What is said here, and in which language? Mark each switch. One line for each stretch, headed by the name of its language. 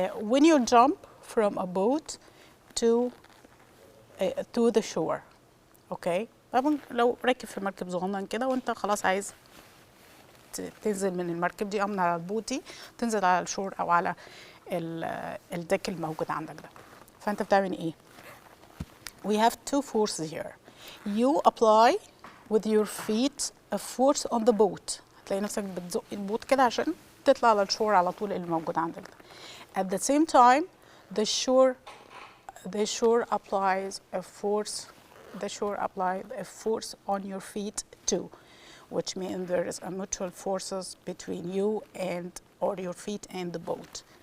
English: When you jump from a boat to the shore, okay?
Arabic: طبعا لو راكب في مركب صغنن كده وانت خلاص عايز تنزل من المركب دي او من على البوت دي تنزل على الشور او على الدك الموجود عندك ده، فانت بتعمل ايه؟
English: We have two forces here. You apply with your feet a force on the boat.
Arabic: هتلاقي نفسك بتزق البوت كده عشان تطلع على الشور على طول اللي موجود عندك ده.
English: At the same time, the shore applies a force. The shore applies a force on your feet too, which means there is a mutual forces between you or your feet and the boat.